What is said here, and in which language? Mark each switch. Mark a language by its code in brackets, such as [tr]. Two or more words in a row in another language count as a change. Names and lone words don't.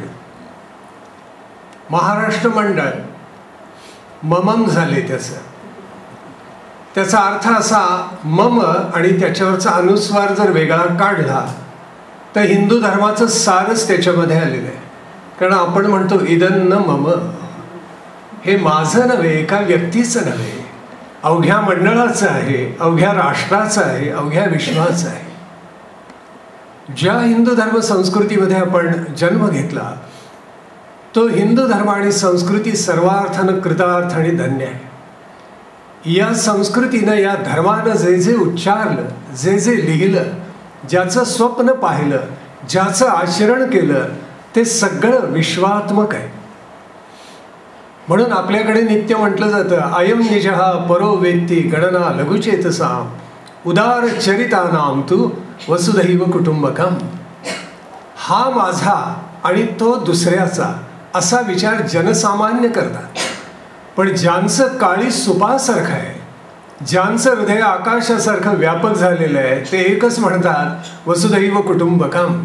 [mr] महाराष्ट्र मंडळ ममम झाले. त्याचा अर्थ असा, मम आणि त्याच्यावरचा अनुस्वार जर वेगळा काढला तर हिंदू धर्माचं सारच त्याच्यामध्ये आलेलं आहे. कारण आपण म्हणतो [sa] इदन्न मम, [mr] हे माझं नव्हे, एका व्यक्तीचं नव्हे, अवघ्या मंडळाचं आहे, अवघ्या राष्ट्राचं आहे, अवघ्या विश्वाचं आहे. ज्या हिंदू धर्म संस्कृतीमध्ये आपण जन्म घेतला तो हिंदू धर्म आणि संस्कृती सर्वार्थानं कृतार्थ आणि धन्य आहे. या संस्कृतीनं, या धर्मानं जे जे उच्चारलं, जे जे लिहिलं ज्याचं स्वप्न पाहिलं, ज्याचं आचरण केलं, ते सगळं विश्वात्मक आहे. म्हणून आपल्याकडे नित्य म्हटलं जातं, [sa] अयम निजहा परो वेत्ती गणना लघुचेतसाम उदार चरितानाम तू वसुधैव कुटुंबकम. [mr] हा माझा आणि तो दुसऱ्याचा असा विचार जनसामान्य करतात. पण ज्यांचं काळी सुपासारखं आहे, ज्यांचं हृदय आकाशासारखं व्यापक झालेलं आहे, ते एकच म्हणतात [sa] वसुधैव कुटुंबकम.